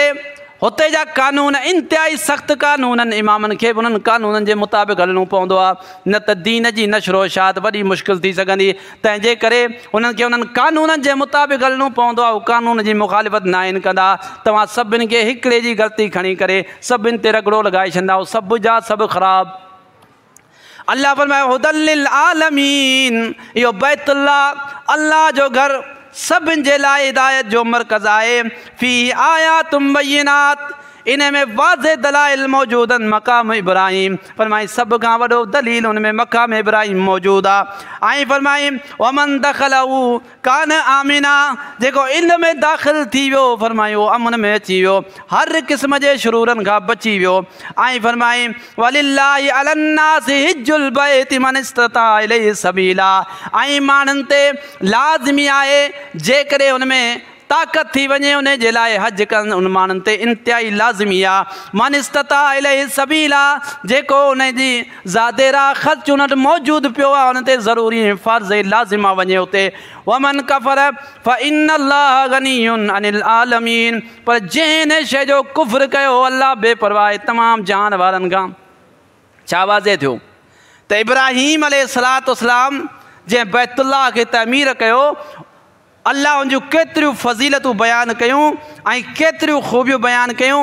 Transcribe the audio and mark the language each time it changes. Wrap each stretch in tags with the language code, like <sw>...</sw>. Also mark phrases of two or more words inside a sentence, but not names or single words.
<sd>हुते जा कानून इंतिहाई सख़्तु कानून आहिनि, इमामनि खे बि उन्हनि कानूननि जे मुताबिक़ हलणो पवंदो आहे, न त दीन जी नशरो इशाअत वॾी मुश्किल थी सघंदी। तंहिंजे करे उन्हनि खे उन्हनि कानूननि जे मुताबिक़ हलणो पवंदो आहे, उहो कानून जी मुखालिफ़त न आहिनि कंदा। तव्हां सभिनि खे हिकिड़े जी ग़लती खणी करे सभिनि ते रगड़ो लॻाए छॾींदा, सभु जा सभु ख़राबु। अल्लाह फरमायो</sd> <ar>هدى للعالمين,</ar> <sd>इहो बैतुल्लाह अल्लाह जो घरु सभिनि जे लाइ हिदायत जो मर्कज़ आहे।</sd> <ar>فيه آيات بينات,</ar> <sd>इन में वाज़े दलाइल मौजूद आहिनि मक़ाम इब्राहिम फरमाई सभ खां वॾो दलील उन में मक़ाम इब्राहिम मौजूदु आहे। ऐं फरमाई</sd> <ar>ومن دخله كان آمنا,</ar> <sd>जेको इन में दाख़िल थी वियो फरमायो अमन में अची वियो, हर क़िस्म जे शुरूरनि खां बची वियो।</sd> <ar>ऐं फरमाई ولله على الناس حج البيت من استطاع إليه سبيلا,</ar> <sd>ऐं माण्हुनि ते लाज़िमी आहे जेकॾहिं हुन में ताक़त थी वञे उन जे लाइ हज कनि, उन माण्हुनि ते इंतिहाई लाज़िमी आहे।</sd> <ar>من استطاع إليه سبيلا,</ar> <sd>जेको उन जी ज़ादेरा ख़र्च उन वटि मौजूदु पियो आहे उन ते ज़रूरी फ़र्ज़ लाज़िम आहे वञे उते।</sd> <ar>ومن كفر فإن الله غني عن العالمين,</ar> <sd>पर जंहिं हिन शइ जो कुफ़्र कयो अल्लाह बेपरवाह तमामु जान वारनि खां। छा वाज़े थियो त इब्राहीम अलैहिस्सलाम जंहिं बैतुल्लाह खे तमीर कयो, अल्लाह उन जूं केतिरियूं फ़ज़ीलतूं बयानु कयूं ऐं केतिरियूं ख़ूबियूं बयानु कयूं।</sd>